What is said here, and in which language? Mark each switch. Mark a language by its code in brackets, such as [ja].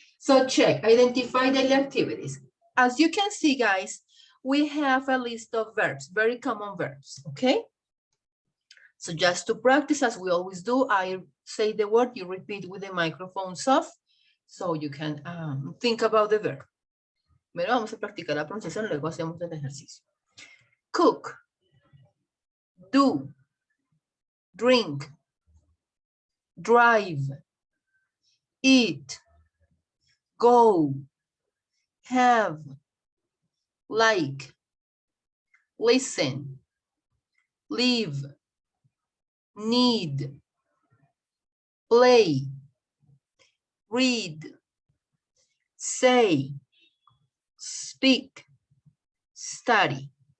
[en] So check, identify daily activities. As you can see, guys, we have a list of verbs, very common verbs, okay? So just to practice, as we always do, I say the word, you repeat with the microphones off, so you can think about the verb. [es] Primero vamos a practicar la pronunciación, luego hacemos el ejercicio. [en] Cook, do, drink, drive, eat, go, have, like, listen, live, need, play, read, say, speak, study.